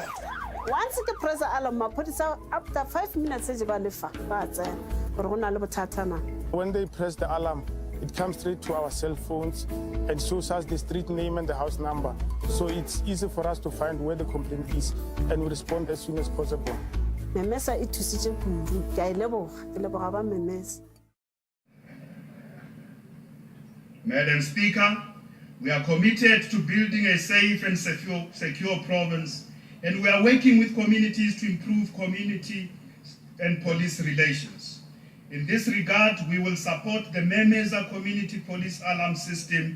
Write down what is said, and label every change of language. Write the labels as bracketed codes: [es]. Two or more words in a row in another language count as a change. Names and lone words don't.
[en] Once you press alarm, my podisa after 5 minutes, when they press the alarm, it comes straight to our cell phones and shows us the street name and the house number. So it's easy for us to find where the complaint is and we respond as soon as possible. [nso] Memeza itusije kudu. Ke leboga ba Memeza. [en] Madam Speaker, we are committed to building a safe and secure province, and we are working with communities to improve community and police relations. In this regard, we will support the Memeza Community Police Alarm System.